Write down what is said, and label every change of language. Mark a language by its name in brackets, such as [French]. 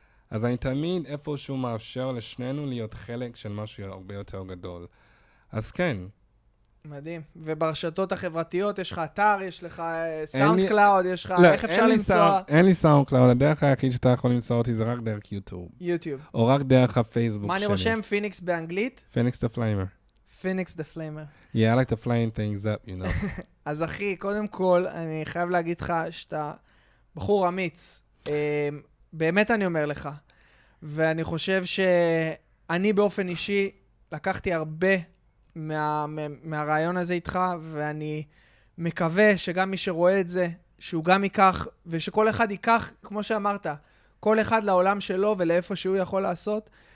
[Hebrew] אז אני תמיד איפשהו מאפשר לשנינו להיות חלק של משהו הרבה יותר גדול. אז כן. מדהים. וברשתות החברתיות יש לך אתר, יש לך סאונד קלאוד, יש לך... איך אפשר למצוא? אין לי סאונד קלאוד, הדרך היחיד שאתה יכול למצוא אותי זה רק דרך יוטיוב. יוטיוב. או רק דרך הפייסבוק שלי. מה אני רושם? פיניקס באנגלית? פניקס the Flamer. פניקס the Flamer. [English] Yeah, I like to flame things up, you know. [Hebrew] אז אחי, קודם כל, אני חייב להגיד לך שאתה בחור אמיץ. באמת אני אומר לך. ואני חושב שאני באופן אישי לקחתי הרבה מהרעיון הזה איתך, ואני מקווה שגם מי שרואה את זה, שהוא גם ייקח, ושכל אחד ייקח, כמו שאמרת, כל אחד לעולם שלו ולאיפה שהוא יכול לעשות.